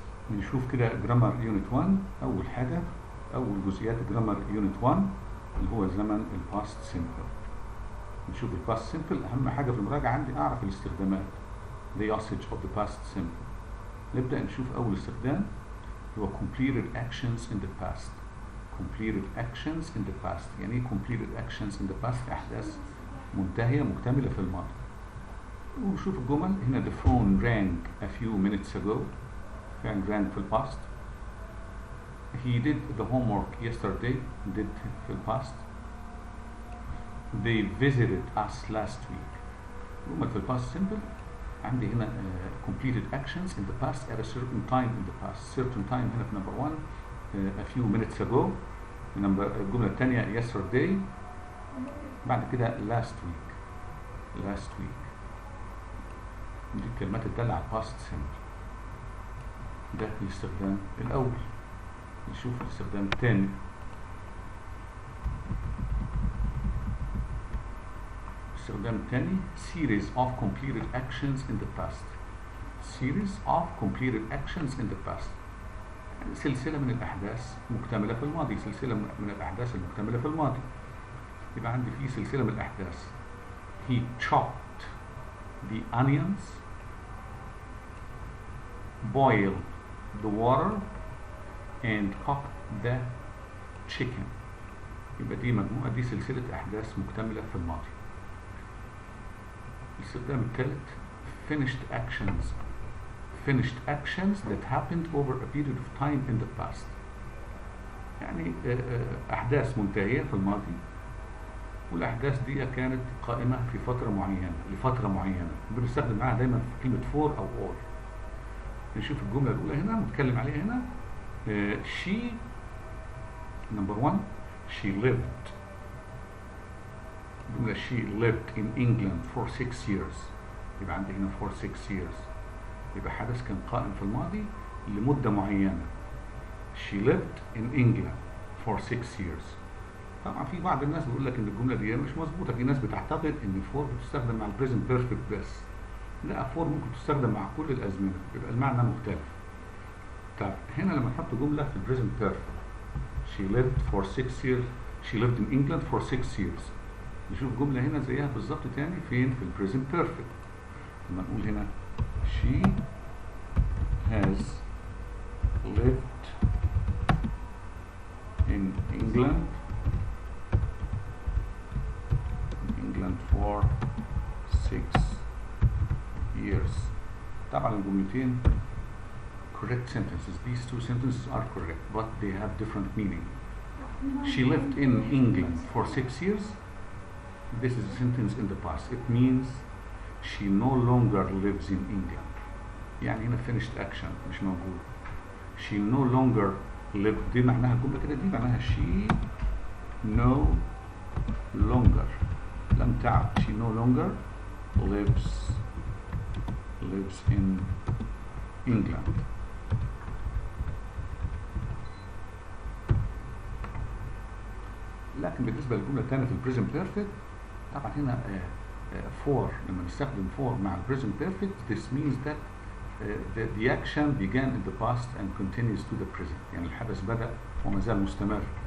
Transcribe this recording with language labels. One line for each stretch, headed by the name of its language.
Arabic: نشوف كده جرامر يونت 1. أول حاجة، أول جزئيات جرامر يونت 1 اللي هو زمن الباست سيمبل. نشوف الباست سيمبل، أهم حاجة في المراجعة عندي أعرف الاستخدامات،
English: the usage of the past simple.
Arabic: نبدأ نشوف أول استخدام هو
English: completed actions in the past. completed actions in the past،
Arabic: يعني إيه
English: completed actions in the past؟
Arabic: أحداث منتهية مكتملة في الماضي. ونشوف الجمل هنا.
English: the phone rang a few minutes ago.
Arabic: فعل rang في الباست.
English: he did the homework yesterday.
Arabic: did في الباست.
English: they visited us last week.
Arabic: جمل في الباست simple. عندي هنا
English: completed actions in the past at a certain time in the past. certain time
Arabic: هنا في
English: number 1 a few minutes ago.
Arabic: الجملة الثانية yesterday. بعد كده
English: last week. last week
Arabic: دي الكلمات الدالة على
English: past simple.
Arabic: ده الاستخدام الأول. نشوف الاستخدام الثاني. الاستخدام الثاني
English: series of completed actions in the past. series of completed actions in the past،
Arabic: يعني سلسلة من الأحداث مكتملة في الماضي. سلسلة من الأحداث المكتملة في الماضي. يبقى عندي في سلسلة من الأحداث.
English: he chopped the onions, boiled the water and cooked the chicken.
Arabic: يبقى دي مجموعة، دي سلسلة أحداث مكتملة في الماضي. الاستخدام الثالث
English: finished actions. finished actions that happened over a period of time in the past،
Arabic: يعني أحداث منتهية في الماضي، والأحداث دي كانت قائمة في فترة معينة لفترة معينة. بنستخدم معاها دايما في كلمة for أو all. نشوف الجملة الأولى هنا متكلم عليها هنا.
English: she number 1 she lived.
Arabic: الجملة
English: she lived in England for 6 years.
Arabic: يبقى عندي هنا
English: for 6 years،
Arabic: يبقى حدث كان قائم في الماضي لمدة معينة.
English: she lived in England for 6 years.
Arabic: طبعا في بعض الناس بيقول لك ان الجملة دي مش مظبوطة. في ناس بتعتقد ان for بتستخدم مع البريزنت بيرفكت بس. لا، for ممكن تستخدم مع كل الأزمنة، يبقى المعنى مختلف. طب هنا لما نحط جملة في البريزنت بيرفكت
English: she lived for 6 years، she lived in England for 6 years.
Arabic: نشوف جملة هنا زيها بالظبط تاني فين في البريزنت بيرفكت. لما نقول هنا
English: she has lived in England for 6 years.
Arabic: طبعا الجملتين
English: correct sentences. These two sentences are correct, but they have different meaning. She lived in England for 6 years. This is a sentence in the past. It means she no longer lives in England.
Arabic: يعني هنا
English: finished action
Arabic: مش موجود.
English: She no longer lived،
Arabic: دي معناها الجملة كده، دي معناها
English: she no longer،
Arabic: لم تعد،
English: she no longer lives in England.
Arabic: لكن بالنسبة للجملة الثانية في البريزنت بيرفكت، طبعا هنا for، لما نستخدم for مع البريزنت بيرفكت
English: this means that the action began in the past and continues to the present.
Arabic: يعني الحدث بدأ وما زال مستمر.